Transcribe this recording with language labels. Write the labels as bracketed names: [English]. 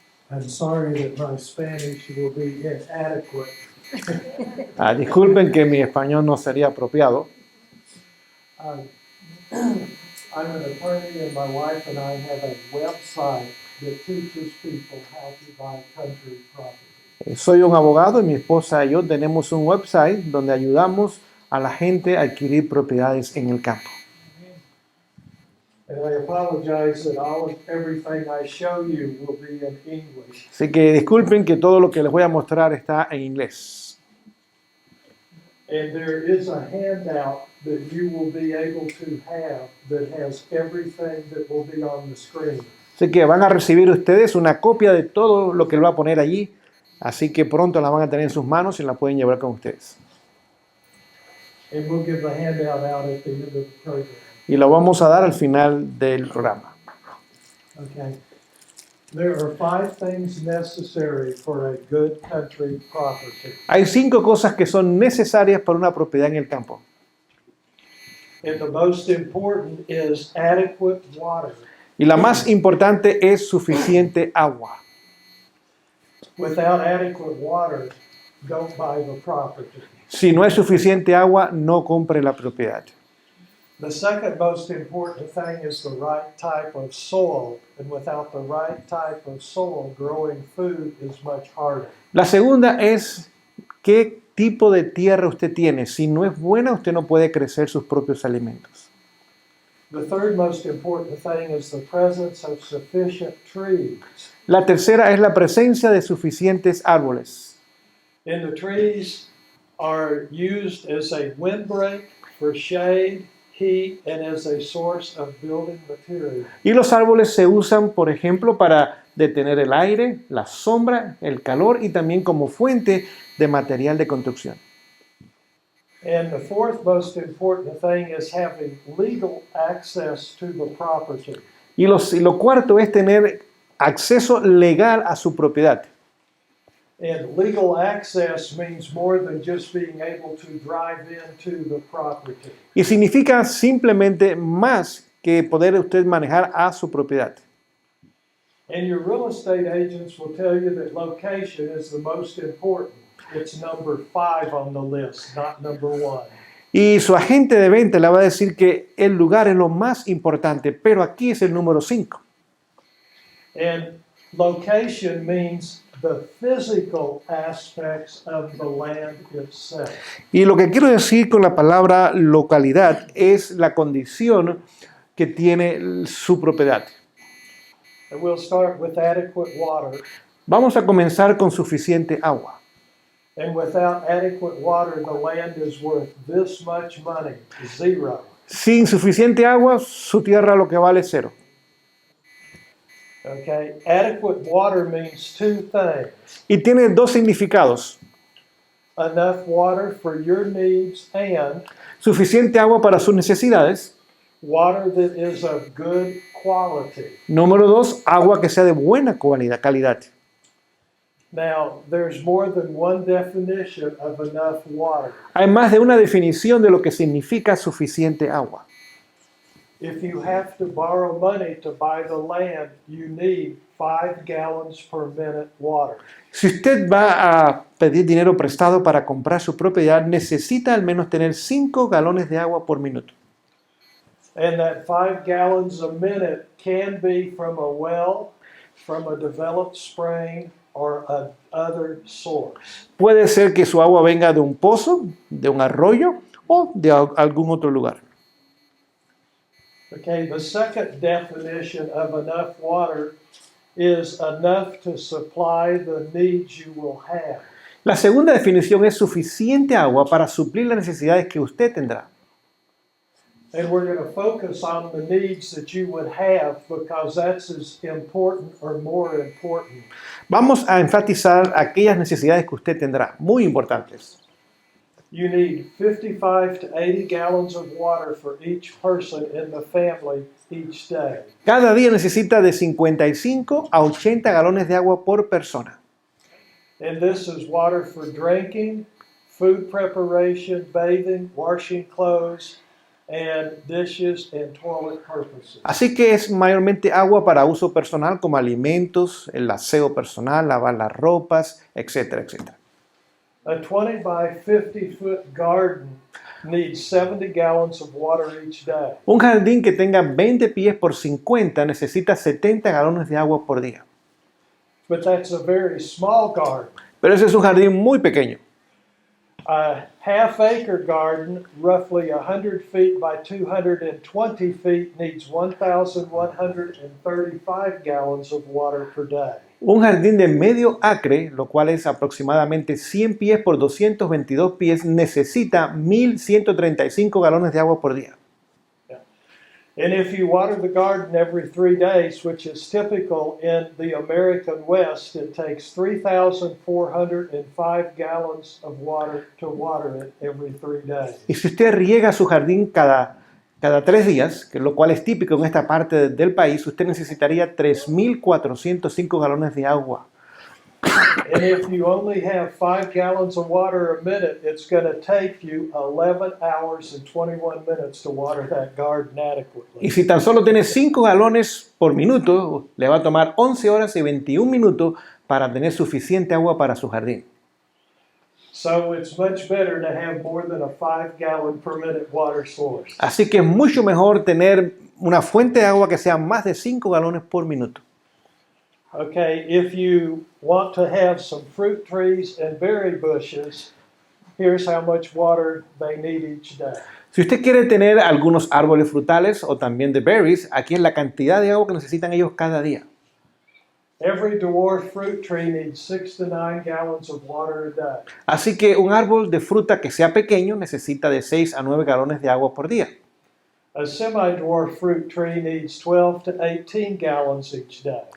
[English] I'm sorry that my Spanish will be inadequate. [Spanish] Disculpen que mi español no sería apropiado. [English] I'm an attorney and my wife and I have a website that teaches people how to buy country property. [Spanish] Soy un abogado y mi esposa y yo tenemos un website donde ayudamos a la gente a adquirir propiedades en el campo. [English] And I apologize that everything I show you will be in English. [Spanish] Así que disculpen que todo lo que les voy a mostrar está en inglés. [English] And there is a handout that you will be able to have that has everything that will be on the screen. [Spanish] Así que van a recibir ustedes una copia de todo lo que él va a poner allí. Así que pronto la van a tener en sus manos y la pueden llevar con ustedes. [English] And we'll give the handout out at the end of the program. [Spanish] Y lo vamos a dar al final del programa. [English] Okay. There are 5 things necessary for a good country property. [Spanish] Hay 5 cosas que son necesarias para una propiedad en el campo. [English] And the most important is adequate water. [Spanish] Y la más importante es suficiente agua. [English] Without adequate water, don't buy the property. [Spanish] Si no hay suficiente agua, no compre la propiedad. [English] The second most important thing is the right type of soil. And without the right type of soil, growing food is much harder. [Spanish] La segunda es qué tipo de tierra usted tiene. Si no es buena, usted no puede crecer sus propios alimentos. [English] The third most important thing is the presence of sufficient trees. [Spanish] La tercera es la presencia de suficientes árboles. [English] And the trees are used as a windbreak for shade, heat, and as a source of building material. [Spanish] Y los árboles se usan, por ejemplo, para detener el aire, la sombra, el calor y también como fuente de material de construcción. [English] And the fourth most important thing is having legal access to the property. [Spanish] Y lo cuarto es tener acceso legal a su propiedad. [English] And legal access means more than just being able to drive into the property. [Spanish] Y significa simplemente más que poder usted manejar a su propiedad. [English] And your real estate agents will tell you that location is the most important. It's number 5 on the list, not number 1. [Spanish] Y su agente de venta le va a decir que el lugar es lo más importante, pero aquí es el número 5. [English] And location means the physical aspects of the land itself. [Spanish] Y lo que quiero decir con la palabra localidad es la condición que tiene su propiedad. [English] And we'll start with adequate water. [Spanish] Vamos a comenzar con suficiente agua. [English] And without adequate water, the land is worth this much money, 0. [Spanish] Sin suficiente agua, su tierra lo que vale es 0. [English] Okay, adequate water means two things. [Spanish] Y tiene dos significados. [English] Enough water for your needs and [Spanish] Suficiente agua para sus necesidades. [English] water that is of good quality. [Spanish] Número dos, agua que sea de buena calidad. [English] Now, there's more than one definition of enough water. [Spanish] Hay más de una definición de lo que significa suficiente agua. [English] If you have to borrow money to buy the land, you need 5 gallons per minute water. [Spanish] Si usted va a pedir dinero prestado para comprar su propiedad, necesita al menos tener 5 galones de agua por minuto. [English] And that 5 gallons a minute can be from a well, from a developed spring, or another source. [Spanish] Puede ser que su agua venga de un pozo, de un arroyo o de algún otro lugar. [English] Okay, the second definition of enough water is enough to supply the needs you will have. [Spanish] La segunda definición es suficiente agua para suplir las necesidades que usted tendrá. [English] And we're going to focus on the needs that you would have because that's as important or more important. [Spanish] Vamos a enfatizar aquellas necesidades que usted tendrá, muy importantes. [English] You need 55 to 80 gallons of water for each person in the family each day. [Spanish] Cada día necesita de 55 a 80 galones de agua por persona. [English] And this is water for drinking, food preparation, bathing, washing clothes, and dishes and toilet purposes. [Spanish] Así que es mayormente agua para uso personal como alimentos, el aseo personal, lavar las ropas, etcétera, etcétera. [English] A 20 by 50 foot garden needs 70 gallons of water each day. [Spanish] Un jardín que tenga 20 pies por 50 necesita 70 galones de agua por día. [English] But that's a very small garden. [Spanish] Pero ese es un jardín muy pequeño. [English] A half-acre garden, roughly 100 feet by 220 feet, needs 1,135 gallons of water per day. [Spanish] Un jardín de medio acre, lo cual es aproximadamente 100 pies por 222 pies, necesita 1.135 galones de agua por día. [English] And if you water the garden every 3 days, which is typical in the American West, it takes 3,405 gallons of water to water it every 3 days. [Spanish] Y si usted riega su jardín cada 3 días, que lo cual es típico en esta parte del país, usted necesitaría 3.405 galones de agua. [English] And if you only have 5 gallons of water a minute, it's going to take you 11 hours and 21 minutes to water that garden adequately. [Spanish] Y si tan solo tiene 5 galones por minuto, le va a tomar 11 horas y 21 minutos para tener suficiente agua para su jardín. [English] So it's much better to have more than a 5 gallon per minute water source. [Spanish] Así que es mucho mejor tener una fuente de agua que sea más de 5 galones por minuto. [English] Okay, if you want to have some fruit trees and berry bushes, here's how much water they need each day. [Spanish] Si usted quiere tener algunos árboles frutales o también de berries, aquí es la cantidad de agua que necesitan ellos cada día. [English] Every dwarf fruit tree needs 6 to 9 gallons of water a day. [Spanish] Así que un árbol de fruta que sea pequeño necesita de 6 a 9 galones de agua por día. [English] A semi-dwarf fruit tree needs 12 to 18 gallons each day.